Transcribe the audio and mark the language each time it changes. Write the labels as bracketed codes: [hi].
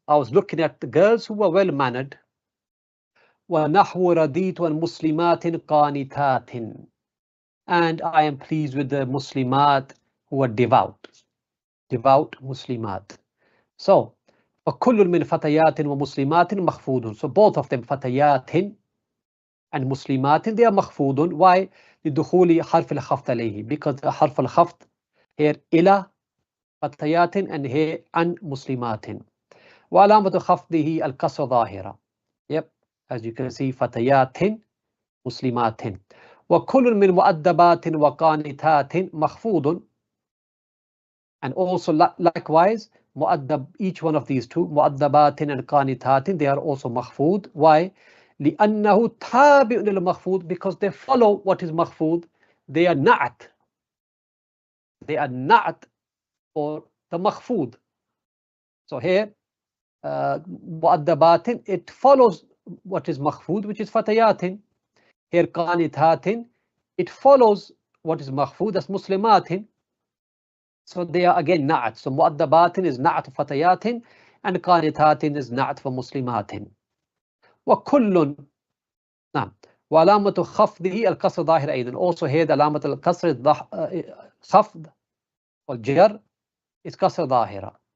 [en] I was looking at the girls who were well mannered. [ar] وَنَحْوُ رَضِيتُ الْمُسْلِمَاتٍ قَانِتَاتٍ, [en] and I am pleased with the Muslimat who are devout Muslimat. So [ar] فَكُلٌّ مِّن فَتَيَاتٍ وَمُسْلِمَاتٍ مَخْفُودٌ. [en] So both of them, فَتَيَاتٍ and Muslimatin, they are مخفوض. Why? [ar] لدخول حرف الخفض عليه, [en] because the حرف الخفض [ar] here إلى فتيات and here عن مسلمات. وعلامة خفضه الكسر ظاهرة. [en] Yep, as you can see فتيات مسلمات. [ar] وكل من مؤدبات وقانتات مخفوض. [en] And also likewise مؤدب, each one of these two مؤدبات and قانتات, they are also مخفوض. Why? [ar] لأنه تابع للمخفوض, [en] because they follow what is مخفوض. They are not for the مخفوض. So here مؤدبات, it follows what is مخفوض, which is فتيات. Here قانتات, it follows what is مخفوض, that's مسلمات. So they are again نعت. So مؤدبات is نعت فتيات and قانتات is نعت for مسلمات. [ar] وكل نعم. وعلامة خفضه الكسر ظاهر أيضا. [en] Also here the علامة الكسر خفض والجر is كسر ظاهرة.